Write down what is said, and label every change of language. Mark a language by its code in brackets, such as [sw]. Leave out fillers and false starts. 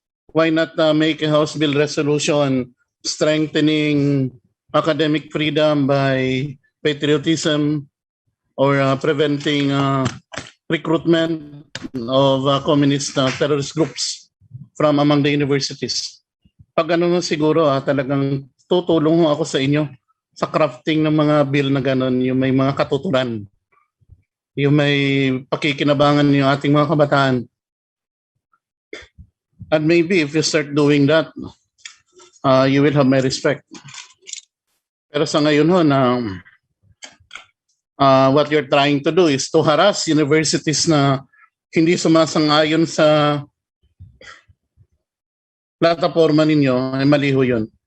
[en] Why not make a House Bill resolution strengthening academic freedom by patriotism or preventing recruitment of communist terrorist groups from among the universities? [tl] Pag ano siguro talagang tutulong ako sa inyo sa crafting ng mga bill na gano'n, yung may mga katuturan, yung may pakikinabangan yung ating mga kabataan. [en] And maybe if you start doing that, you will have my respect. [tl] Pero sa ngayon ho na [en] what you're trying to do is to harass universities [tl] na hindi sumasang-ayon sa plataforma ninyo, ay mali ho yun.